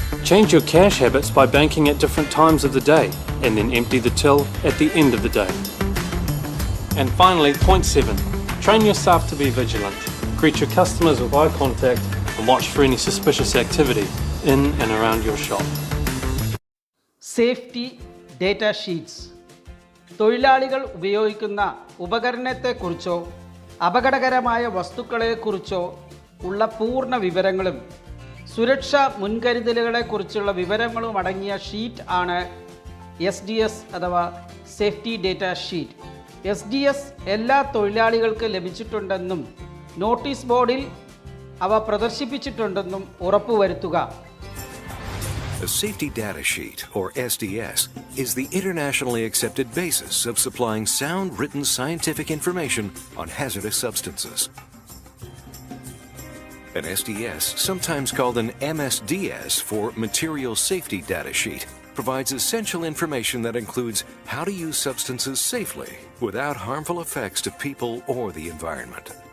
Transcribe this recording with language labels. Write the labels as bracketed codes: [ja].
[en] Change your cash habits by banking at different times of the day and then empty the till at the end of the day. And finally, point 7. Train your staff to be vigilant. Greet your customers with eye contact and watch for any suspicious activity in and around your shop. Safety data sheets. [ml] തൊഴിലാളികൾ ഉപയോഗിക്കുന്ന ഉപകരണത്തെക്കുറിച്ചോ അപകടകരമായ വസ്തുക്കളെക്കുറിച്ചോ ഉള്ള പൂർണ്ണ വിവരങ്ങളും സുരക്ഷാ മുൻകരുതലുകളെക്കുറിച്ചുള്ള വിവരങ്ങളും അടങ്ങിയ sheet ആണ് SDS അഥവാ സേഫ്റ്റി ഡേറ്റ ഷീറ്റ്. SDS എല്ലാ തൊഴിലാളികൾക്ക് ലഭിച്ചിട്ടുണ്ടെന്നും നോട്ടീസ് ബോർഡിൽ അവ പ്രദർശിപ്പിച്ചിട്ടുണ്ടെന്നും ഉറപ്പുവരുത്തുക. [en] A safety data sheet, or SDS, is the internationally accepted basis of supplying sound written scientific information on hazardous substances. An SDS, sometimes called an MSDS for Material Safety Data Sheet, provides essential information that includes how to use substances safely without harmful effects to people or the environment.